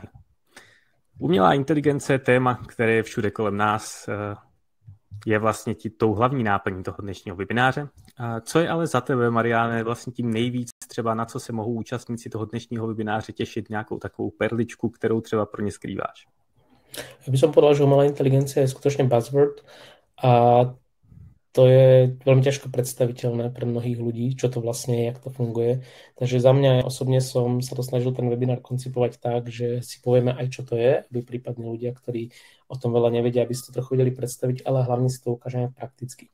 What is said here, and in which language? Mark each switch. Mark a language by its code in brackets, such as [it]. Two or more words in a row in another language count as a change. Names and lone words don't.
[cs] Umělá inteligence je téma, které je všude kolem nás, je vlastně tou hlavní náplní toho dnešního webináře. Co je ale za tebe, Mariane, vlastně tím nejvíc třeba, na co se mohou účastníci toho dnešního webináře těšit, nějakou takovou perličku, kterou třeba pro ně skrýváš? [sk] Ja by som povedal, že umelá inteligencia je skutočne buzzword a to je veľmi ťažko predstaviteľné pre mnohých ľudí, čo to vlastne je, jak to funguje. Takže za mňa osobne som sa to snažil ten webinár koncipovať tak, že si povieme aj, čo to je, aby prípadne ľudia, ktorí o tom veľa nevedia, aby si to trochu vedeli predstaviť, ale hlavne si to ukážeme prakticky.